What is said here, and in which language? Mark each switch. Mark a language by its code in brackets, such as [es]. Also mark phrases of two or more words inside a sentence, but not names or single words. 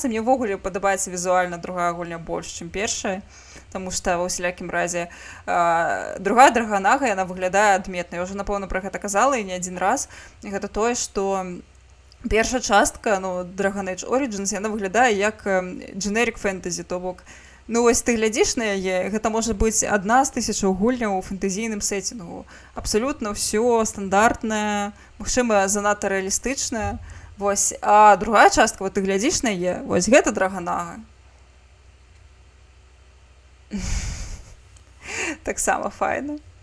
[be] Мне ўвогуле падабаецца візуальна другая гульня больш, чым першая. Таму што ва ўсялякім разе другая Драгонага, яна выглядае адметна. Я ўжо, напэўна, пра гэта казала і не адзін раз. І гэта тое, што першая частка, Dragon Age Origins, яна выглядае як [en] generic fantasy, [be] то бок ну, вось ты глядзіш на яе, гэта можа быць адна з 1000 гульняў у фэнтэзійным сеттингу. Абсалютна ўсё стандартнае, магчыма, занадта рэалістычнае. Вось, а другая частка, вот ты глядзіш на яе, вось гэта Драгонага. Таксама файна.